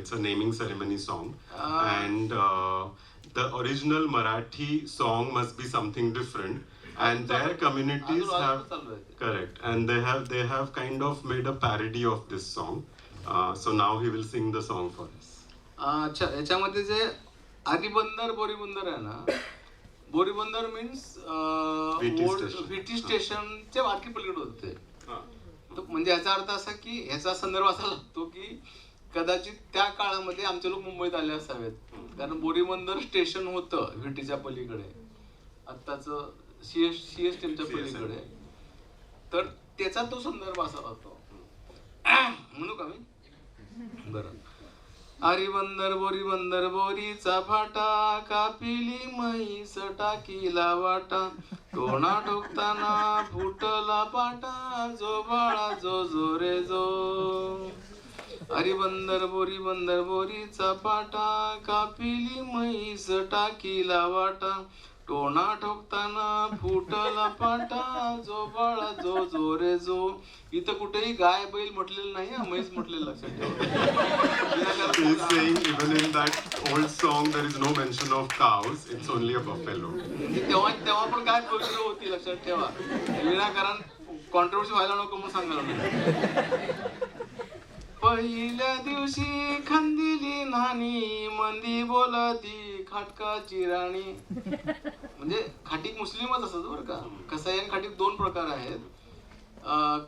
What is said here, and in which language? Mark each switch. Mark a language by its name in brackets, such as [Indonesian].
[English] It's a naming ceremony song. And the original Marathi song must be something different. And their communities have correct, and they have kind of made a parody of this song. So now he will sing the song for us. [Marathi] अच्छा, याच्यामध्ये जे आरीबंदर बोरीबंदर आहे ना, Boribunder means [English] VT station. [Marathi] VT स्टेशनच्या बाकी पलीकडे होते। तो म्हणजे याचा अर्थ असा की ह्याचा संदर्भ असा लागतो की कदाचित त्या काळामध्ये आमचे लोक मुंबईत आले असावेत, कारण बोरीबंदर स्टेशन होतं व्हीटीच्या पलीकडे, आत्ताचं सीएसटीच्या पलीकडे, तर त्याचा तो संदर्भ असा होतो। म्हणू का मी? बरं। आरीबंदर बोरीचा फाटा, कापिली म्हैस टाकीला वाटा, टोणा ठोकताना फुटला पाटा, जो बाळा जो जो रे जो। आरीबंदर बोरीचा फाटा, कापिली म्हैस टाकीला वाटा, टोना ठोकताना फुटला पाटा जो बाळा जो जो रे जो. इथं कुठेही गाय बैल म्हटलेलं नाही, म्हैस म्हटलेलं लक्षात ठेवा. [English] He's saying even in that old song there is no mention of cows, it's only a buffalo. [Marathi] तेव्हा पण काय पवित्र होती लक्षात ठेवा. विनाकारण कॉन्ट्रोवर्सी व्हायला नको म्हणून सांगायला नाही. पहिल्या दिवशी खंदिली नानी मंदी बोलती खाटकाची राणी. म्हणजे खाटीक मुस्लिमच असत बरं का. कसाई आणि खाटीक दोन प्रकार आहेत.